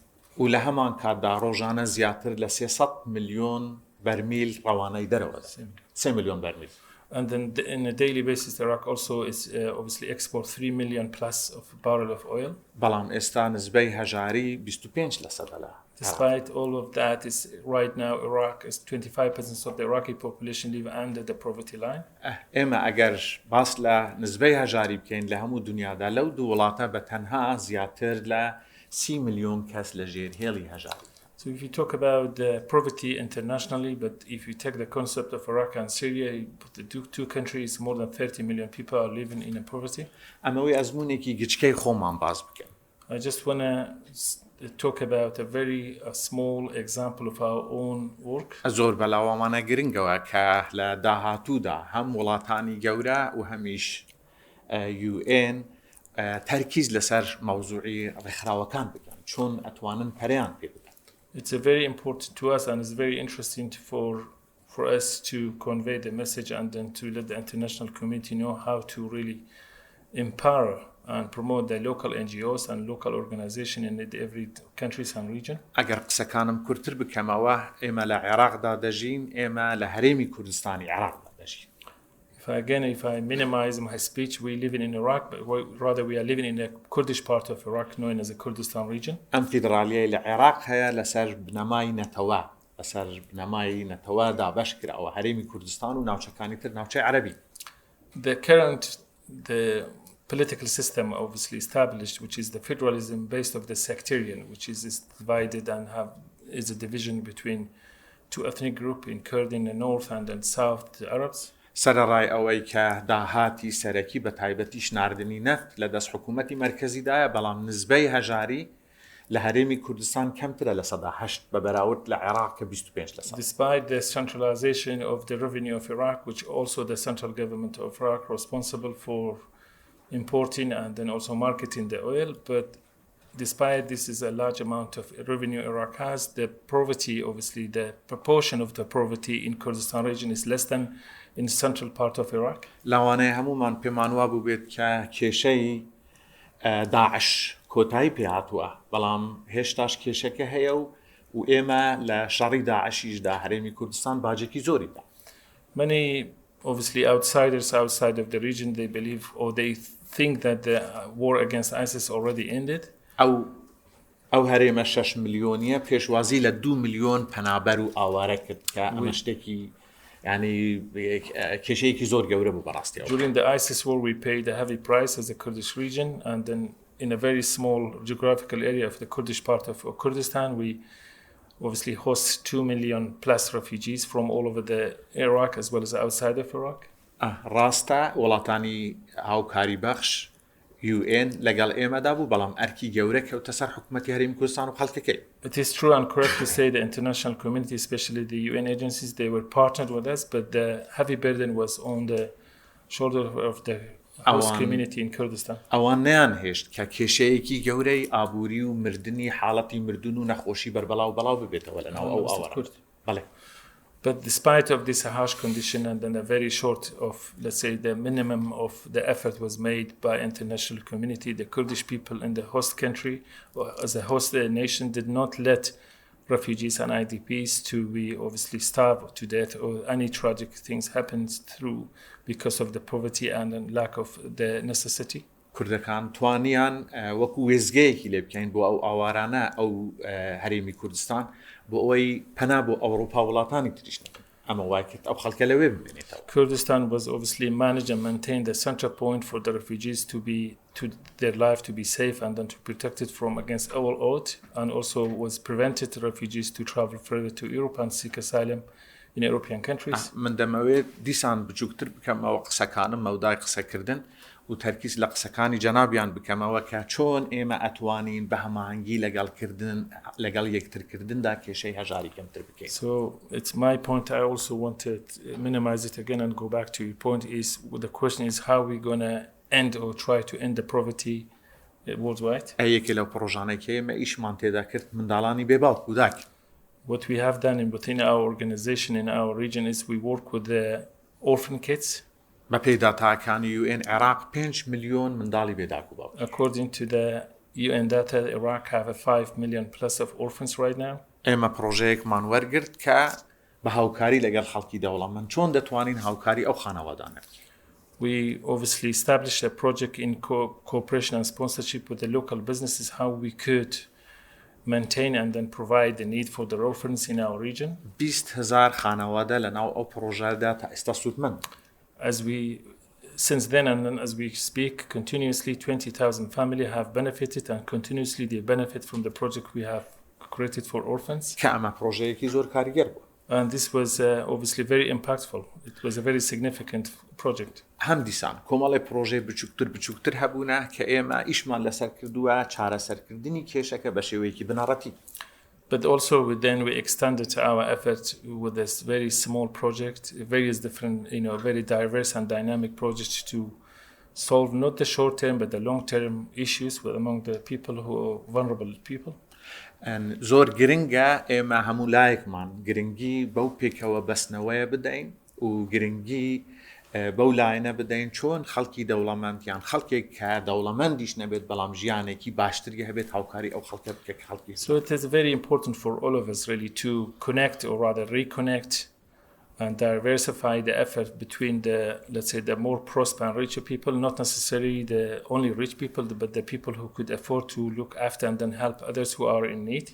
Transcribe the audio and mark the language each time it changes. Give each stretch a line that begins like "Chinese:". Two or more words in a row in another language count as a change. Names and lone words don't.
Central Kurdish: و لە هەمان کاتدا ڕۆژانە زیاتر لە 300 ملیۆن بەرمیل ڕەوانەی دەرەوە 3 ملیۆن بەرمیل.
English: And then in a daily basis, Iraq also is obviously export 3 million plus of barrel of oil.
Central Kurdish: بەڵام ئێستا نسبەی هەژاری 25% لە.
English: Despite all of that, is right now Iraq is 25% of the Iraqi population live under the poverty line.
Central Kurdish: ئێمە ئەگەر باس لە نسبەی هەژاری بکەین لە هەموو دنیادا لەو دوو وڵاتە بە تەنها زیاتر لە 30 ملیۆن کەس لە ژێرهێڵی هەژاری.
English: So if you talk about the poverty internationally, but if you take the concept of Iraq and Syria, you put the two countries, more than 30 million people are living in poverty.
Central Kurdish: ئەمەوەی ئەزمونێکی گچکەی خۆمان باز بکەین.
English: I just want to talk about a very small example of our own work.
Central Kurdish: زۆر بەلاوامانە گرنگەوە کە لە داهاتوودا هەم وڵاتانی گەورە و هەمیش UN تەرکیز لەسەر مەوزوعی ڕێکخراوەکان بکەن چۆن ئەتوانن پەریان پێ بدەن.
English: It's very important to us and it's very interesting for us to convey the message and then to let the international community know how to really empower and promote the local NGOs and local organizations in every countries and region.
Central Kurdish: ئەگەر قسەکانم کورتتر بکەمەوە ئێمە لە عێراقدا دەژین ئێمە لە هەرێمی کوردستانی عێراقدا دەژین.
English: If I minimize my speech, we live in Iraq, but rather we are living in the Kurdish part of Iraq, known as the Kurdistan region.
Central Kurdish: ئەم فیدرالیای لە عێراق هەیە لەسەر بنەمای نەتەوە لەسەر بنەمای نەتەوەدا بەش کراوە هەرێمی کوردستان و ناوچەکانی تر ناوچەی عەرەبی.
English: The political system obviously established, which is the federalism based of the sectarian, which is divided and is a division between two ethnic groups in Kurd in the north and then south, the Arabs.
Central Kurdish: سەرەڕای ئەوەی کە داهاتی سەرەکی بە تایبەتی شناردنی نەفت لە دەست حکوومەتی مەرکەزیدایە بەڵام نسبەی هەژاری لە هەرێمی کوردستان کەمترە لە 8% بە بەراورد لە عێراق کە 25%.
English: Despite the centralization of the revenue of Iraq, which also the central government of Iraq responsible for importing and then also marketing the oil, but despite this is a large amount of revenue Iraq has, the poverty, obviously the proportion of the poverty in Kurdistan region is less than in the central part of Iraq.
Central Kurdish: لاوانەیە هەمومان پێمان وا بوو بێت کە کێشەی داعش کۆتایی پێ هاتووە بەڵام هێشتاش کێشەکە هەیە و ئێمە لە شەڕی داعشیشدا هەرێمی کوردستان باجێکی زۆری دا.
English: Many obviously outsiders outside of the region, they believe or they think that the war against ISIS already ended.
Central Kurdish: ئەو هەرێمە 6 ملیۆنیە پێشوازی لە 2 ملیۆن پەنابەر و ئاوارە کرد کە ئەمە شتێکی یعنی کێشەیەکی زۆر گەورە بوو بەڕاستی.
English: During the ISIS war we paid a heavy price as a Kurdish region and then in a very small geographical area of the Kurdish part of Kurdistan we obviously host 2 million plus refugees from all over the Iraq as well as outside of Iraq.
Central Kurdish: ڕاستە وڵاتانی هاوکاری بەخش UN لەگەڵ ئێمەدا بوو بەڵام ئەرکی گەورە کەوتە سەر حکوومەتی هەرێمی کوردستان و خەڵکەکەی.
English: It is true and correct to say the international community, especially the UN agencies, they were partnered with us, but the heavy burden was on the shoulder of the host community in Kurdistan.
Central Kurdish: ئەوان نەیانهێشت کە کێشەیەکی گەورەی ئابووری و مردنی حاڵەتی مردن و نەخۆشی بەربەڵاو بەڵاو ببێتەوە لەناو ئەو ئاوەڕە. بەڵێ.
English: But despite of this harsh condition and then a very short of, let's say, the minimum of the effort was made by international community, the Kurdish people in the host country, as a host nation, did not let refugees and IDPs to be obviously starved to death or any tragic things happened through because of the poverty and lack of the necessity.
Central Kurdish: کوردەکان توانیان وەکو وێزگەیەکی لێ بکەین بۆ ئەو ئاوارانە ئەو هەرێمی کوردستان بۆ ئەوەی پەنا بۆ ئەوروپا وڵاتانی تریش نەکەن. ئەمە وای کرد ئەو خەڵکە لەوێ بمێنێتەوە.
English: Kurdistan was obviously managed and maintained the central point for the refugees to their life to be safe and then to protect it from against all odds, and also was prevented refugees to travel further to Europe and seek asylum in European countries.
Central Kurdish: من دەمەوێت دیسان بچووکتر بکەمەوە قسەکانم مەودای قسەکردن و تەرکیز لە قسەکانی جەنابیان بکەمەوە کە چۆن ئێمە ئەتوانین بە هەماهەنگی لەگەڵ یەکترکردندا کێشەی هەژاری کەمتر بکەین.
English: So it's my point. I also want to minimize it again and go back to your point. Is the question is how we gonna end or try to end the poverty worldwide.
Central Kurdish: ئەیەکێ لەو پرۆژانەی کە ئێمە ئیشمان تێدا کرد منداڵانی بێباوک و داک.
English: What we have done within our organization in our region is we work with the orphan kids.
Central Kurdish: بە پێی داتاکانی UN عێراق 5 ملیۆن منداڵی بێداک و باوک.
English: According to the UN data, Iraq have a 5 million plus of orphans right now.
Central Kurdish: ئێمە پرۆژەیەکمان وەرگرت کە بە هاوکاری لەگەڵ خەڵکی دەوڵەمەند چۆن دەتوانین هاوکاری ئەو خانەوادانە.
English: We obviously established a project in cooperation and sponsorship with the local businesses, how we could maintain and then provide the need for the orphans in our region.
Central Kurdish: 20,000 خانەوادە لەناو ئەو پرۆژەدا تا ئێستا سوودمەند.
English: Since then and then as we speak, continuously 20,000 families have benefited and continuously they benefit from the project we have created for orphans.
Central Kurdish: کە ئەمە پرۆژەیەکی زۆر کاریگەر بوو.
English: And this was obviously very impactful. It was a very significant project.
Central Kurdish: هەم دیسان کۆمەڵی پرۆژەی بچووکتر هەبوونە کە ئێمە ئیشمان لەسەر کردووە چارەسەرکردنی کێشەکە بە شێوەیەکی بنەڕەتی.
English: But also then we extended our effort with this very small project, various different, very diverse and dynamic projects to solve not the short-term but the long-term issues among the people who are vulnerable people.
Central Kurdish: زۆر گرنگە ئێمە هەموو لایەکمان گرنگی بەو پێکەوە بەستنەوەیە بدەین و گرنگی بەو لایەنە بدەین چۆن خەڵکی دەوڵەمەند یان خەڵکێک کە دەوڵەمەندیش نەبێت بەڵام ژیانێکی باشتری هەبێت هاوکاری ئەو خەڵکە بکە خەڵکی.
English: So it is very important for all of us really to connect or rather reconnect and diversify the effort between the, let's say, the more prosperous and richer people, not necessarily the only rich people, but the people who could afford to look after and then help others who are in need.